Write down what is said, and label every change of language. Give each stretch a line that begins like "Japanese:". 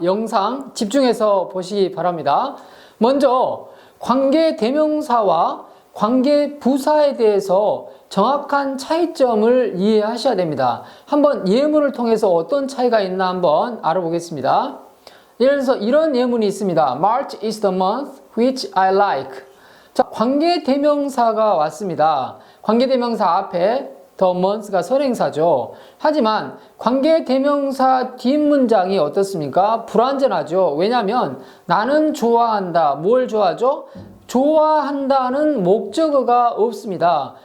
Korean: 영상 집중해서 보시기 바랍니다. 먼저 관계대명사와 관계부사에 대해서 정확한 차이점을 이해하셔야 됩니다. 한번 예문을 통해서 어떤 차이가 있나 한번 알아보겠습니다. 예를 들어서 이런 예문이 있습니다.
English: March is the month which I like.
Korean: 자, 관계대명사가 왔습니다. 관계대명사 앞에 the month가 선행사죠. 하지만 관계대명사 뒷문장이 어떻습니까? 불완전하죠. 왜냐하면 나는 좋아한다. 뭘 좋아하죠? 좋아한다는 목적어가 없습니다.